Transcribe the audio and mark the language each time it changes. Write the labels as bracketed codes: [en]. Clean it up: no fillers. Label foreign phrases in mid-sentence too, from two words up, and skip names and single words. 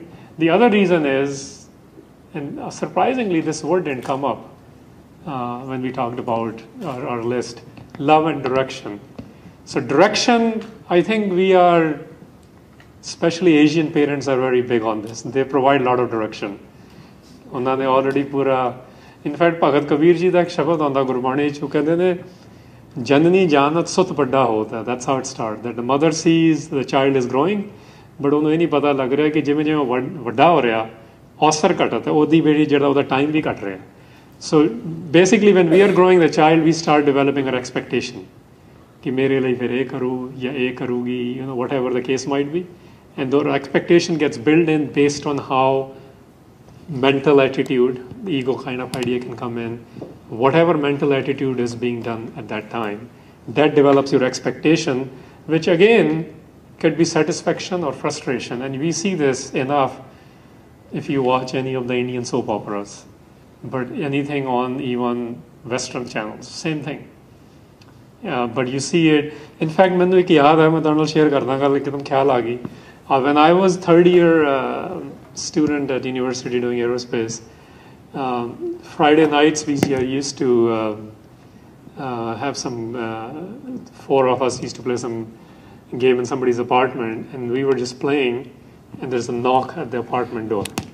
[en] The other reason is, and surprisingly, this word didn't come up when we talked about our list, love and direction. So direction, I think we are, especially Asian parents are very big on this. They provide a lot of direction. [pa] ਉਹਨਾਂ ਨੇ already ਪੂਰਾ, [en] in fact [pa] ਭਗਤ ਕਬੀਰ ਜੀ ਦਾ ਇੱਕ ਸ਼ਬਦ ਆਉਂਦਾ ਗੁਰਬਾਣੀ 'ਚ, ਉਹ ਕਹਿੰਦੇ ਨੇ ਜਨਨੀ ਜਾਨਤ ਸੁਤ ਵੱਡਾ ਹੋਤਾ, [en] that's how it starts, that the mother sees the child is growing, but [pa] ਉਹਨੂੰ ਇਹ ਨਹੀਂ ਪਤਾ ਲੱਗ ਰਿਹਾ ਕਿ ਜਿਵੇਂ ਜਿਵੇਂ ਵੱਡਾ ਹੋ ਰਿਹਾ ਔਸਰ ਘਟਤ ਹੈ, ਉਹਦੀ ਜਿਹੜੀ ਜਿਹੜਾ ਉਹਦਾ ਟਾਈਮ ਵੀ ਘਟ ਰਿਹਾ. [en] So basically when we are growing the child, we start developing our expectation [hi] कि मेरे लिए फिर ये करूँ या ये करूँगी, [en] whatever the case might be, and the expectation gets built in based on how mental attitude, the ego kind of idea can come in, whatever mental attitude is being done at that time, that develops your expectation, which again could be satisfaction or frustration, and we see this enough if you watch any of the Indian soap operas, but anything on even Western channels, same thing. But you see it. In fact, [pa] ਮੈਨੂੰ ਇੱਕ ਯਾਦ ਹੈ, ਮੈਂ ਤੁਹਾਡੇ ਨਾਲ ਸ਼ੇਅਰ ਕਰਦਾ ਗੱਲ, ਇੱਕਦਮ ਖਿਆਲ ਆ ਗਈ. [en] When I was third year student at university doing aerospace, Friday nights we used to have some, 4 of us used to play some game in somebody's apartment, and we were just playing, and there's a knock at the apartment door.